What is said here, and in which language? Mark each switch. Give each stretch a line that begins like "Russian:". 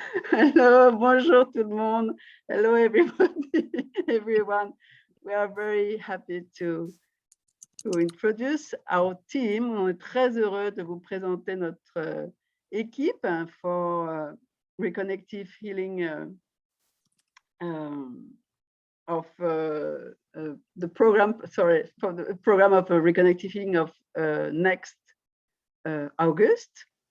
French: Hello, bonjour tout le monde.
English: Hello everybody, everyone. We are very happy to introduce our team.
French: On est très heureux de vous présenter notre équipe
English: for Reconnective Healing of the program, sorry, for the program of Reconnective Healing of next August.